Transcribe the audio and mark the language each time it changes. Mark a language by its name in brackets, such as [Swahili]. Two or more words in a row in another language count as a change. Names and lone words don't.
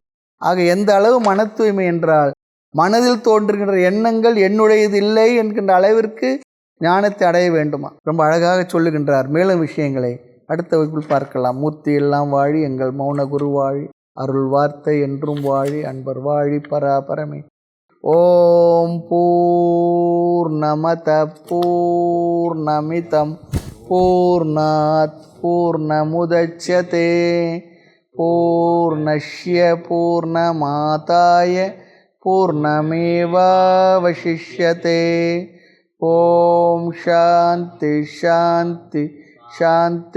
[Tamil] ஆக எந்த அளவு மன தூய்மை என்றால் மனதில் தோன்றுகின்ற எண்ணங்கள் என்னுடையது இல்லை என்கின்ற அளவிற்கு ஞானத்தை அடைய வேண்டுமா. ரொம்ப அழகாக சொல்லுகின்றார். மேலும் விஷயங்களை அடுத்த வகுப்பில் பார்க்கலாம். மூர்த்தி எல்லாம் வாழி, எங்கள் மௌன குரு வாழி, அருள் வார்த்தை என்றும் வாழி, அன்பர் வாழி, பராபரமே. [Sanskrit] ॐ पूर्णमद पूर्णमिदं पूर्णात् पूर्णमुदच्यते पूर्णस्य पूर्णमादाय पूर्णमेवावशिष्यते. ॐ शान्ति शान्ति शान्ति.